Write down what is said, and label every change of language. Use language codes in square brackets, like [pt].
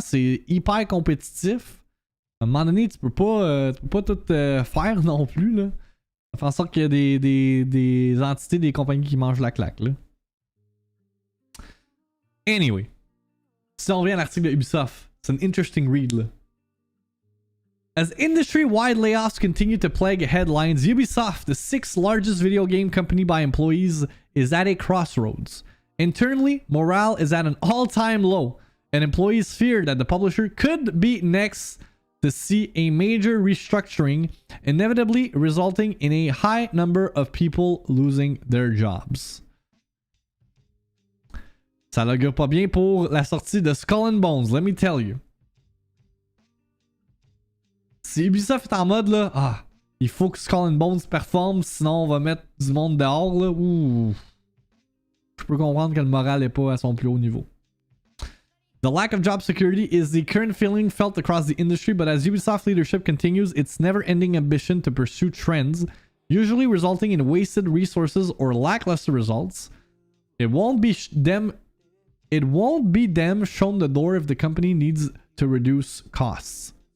[fr] C'est hyper compétitif. À un moment donné, tu peux pas tout faire non plus, là. Ça fait en sorte qu'il y a des entités, des compagnies qui mangent la claque, là. Anyway. Si on revient à l'article de Ubisoft, c'est un [en] interesting read, [fr] là. [en] As industry-wide layoffs continue to plague headlines, Ubisoft, the sixth largest video game company by employees, is at a crossroads. Internally, morale is at an all-time low, and employees fear that the publisher could be next to see a major restructuring, inevitably resulting in a high number of people losing their jobs. [fr] Ça l'augure pas bien pour la sortie de Skull and Bones, [en] let me tell you. [fr] Si Ubisoft est en mode là, il faut que Skull and Bones performe, sinon on va mettre du monde dehors, là, ouh. Je peux comprendre que le moral est pas à son plus haut niveau. [en] The lack of job security is the current feeling felt across the industry, but as Ubisoft leadership continues its never-ending ambition to pursue trends, usually resulting in wasted resources or lackluster results, it won't be them it won't be them shown the door if the company needs to reduce costs.